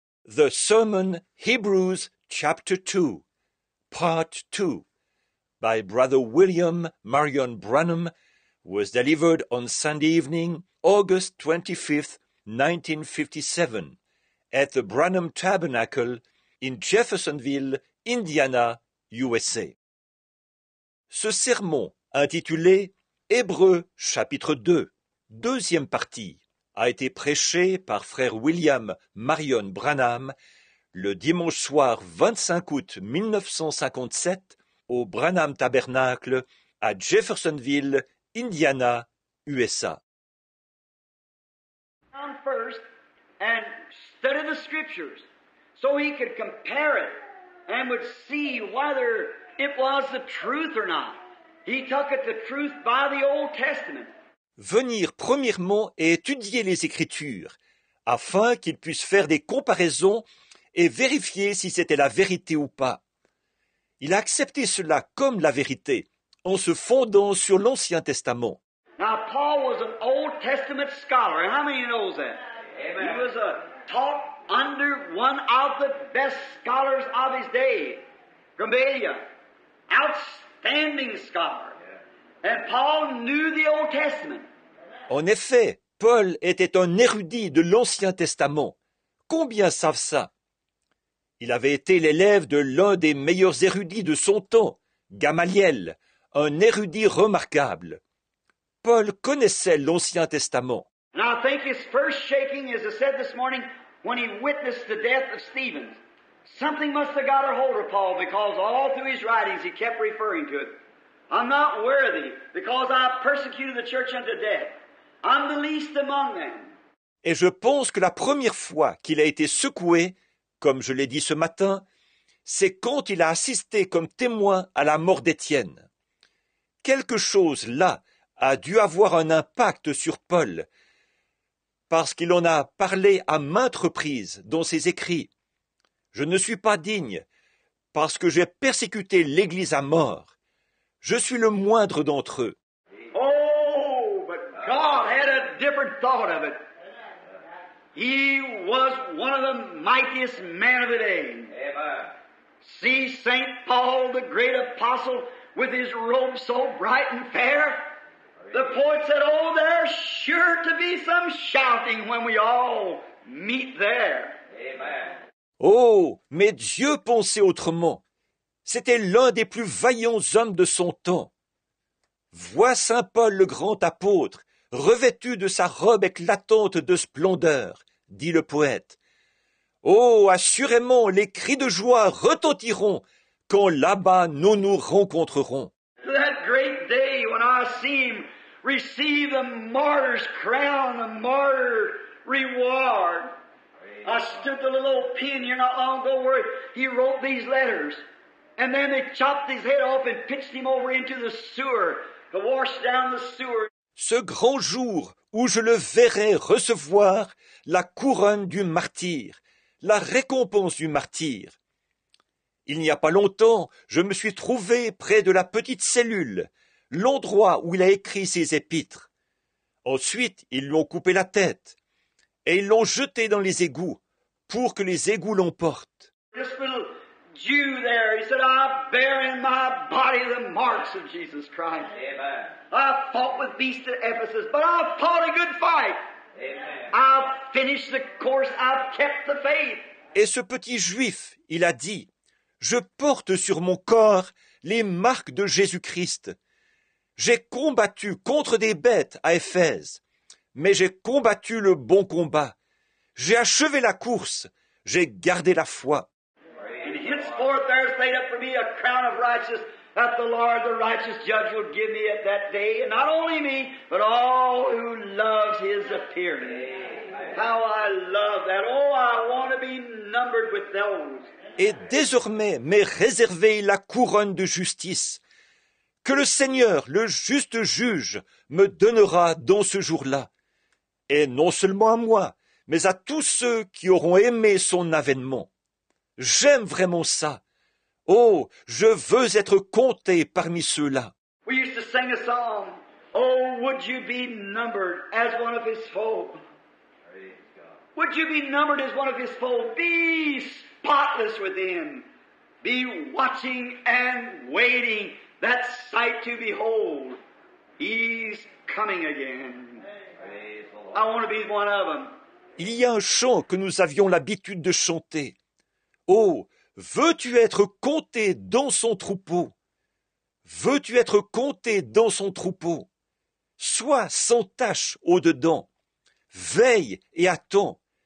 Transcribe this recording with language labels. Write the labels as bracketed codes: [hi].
[en] The Sermon Hebrews chapter 2, part 2, by Brother William Marion Branham, was delivered on Sunday evening, August 25th, 1957, at the Branham Tabernacle in Jeffersonville, Indiana, USA. [fr] Ce sermon, intitulé Hébreux chapitre 2, deuxième partie, a été prêché par frère William Marion Branham le dimanche soir 25 août 1957 au Branham Tabernacle à Jeffersonville, Indiana, USA. [en] First and study the scriptures so he could compare it and would see whether it was the truth or not. He took it the truth by the Old Testament. [fr] Venir premièrement et étudier les Écritures, afin qu'il puisse faire des comparaisons et vérifier si c'était la vérité ou pas. Il a accepté cela comme la vérité, en se fondant sur l'Ancien Testament. [en] Now, Paul was an Old Testament scholar. How many knows that? Amen. He was taught under one of the best scholars of his day, Gamaliel, outstanding scholar. And Paul knew the Old Testament. [fr] En effet, Paul était un érudit de l'Ancien Testament. Combien savent ça? Il avait été l'élève de l'un des meilleurs érudits de son temps, Gamaliel, un érudit remarquable. Paul connaissait l'Ancien Testament. [en] And I think his first shaking, as I said this morning, when he witnessed the death of Stephen, something must have got a hold of Paul because all through his writings he kept referring to it. I'm not worthy because I persecuted the church unto death. I'm the least among them. [fr] Et je pense que la première fois qu'il a été secoué, comme je l'ai dit ce matin, c'est quand il a assisté comme témoin à la mort d'Étienne. Quelque chose là a dû avoir un impact sur Paul, parce qu'il en a parlé à maintes reprises dans ses écrits. Je ne suis pas digne, parce que j'ai persécuté l'Église à mort. Je suis le moindre d'entre eux. [en] Oh, but God had a different thought of it. He was one of the mightiest men of the day. Amen. See St. Paul, the great apostle, with his robe so bright and fair. The poet said, oh, there's sure to be some shouting when we all meet there. Amen. [fr] Oh, mais Dieu pensait autrement. C'était l'un des plus vaillants hommes de son temps. Vois saint Paul le grand apôtre, revêtu de sa robe éclatante de splendeur, dit le poète. Oh, assurément, les cris de joie retentiront quand là-bas nous nous rencontrerons. [en] That great day when I see him receive the martyr's crown, the martyr reward. I stood the little old pen here not long ago where he wrote these letters. And then they chopped his head off and pitched him over into the sewer to wash down the sewer. [fr] Ce grand jour où je le verrai recevoir la couronne du martyr, la récompense du martyr. Il n'y a pas longtemps, je me suis trouvé près de la petite cellule, l'endroit où il a écrit ses épîtres. Ensuite, ils lui ont coupé la tête et ils l'ont jeté dans les égouts pour que les égouts l'emportent. [en] This little Jew there, he said, I bear in my body the marks of Jesus Christ. Amen. I fought with beasts at Ephesus, but I fought a good fight. Amen. I've finished the course, I've kept the faith. [fr] Et ce petit juif, il a dit, je porte sur mon corps les marques de Jésus-Christ. J'ai combattu contre des bêtes à Éphèse, mais j'ai combattu le bon combat. J'ai achevé la course, j'ai gardé la foi. [en] And henceforth there's laid up for me a crown of righteousness that the Lord, the righteous judge, will give me at that day, and not only me, but all who loves his appearing. How I love that. Oh, I want to be numbered with those. [fr] Et désormais m'est réservée la couronne de justice, que le Seigneur, le juste juge, me donnera dans ce jour-là. Et non seulement à moi, mais à tous ceux qui auront aimé son avènement. J'aime vraiment ça. Oh, je veux être compté parmi ceux-là. [en] We used to sing a song, oh, would you be numbered as one of his folk? Would you be numbered as one of his fold? Be spotless within. Be watching and waiting that sight to behold. He's coming again. I want to be one of them. [fr] Il y a un chant que nous avions l'habitude de chanter. Oh, veux-tu être compté dans son troupeau? Veux-tu être compté dans son troupeau? Sois sans tache au-dedans. Veille et attends.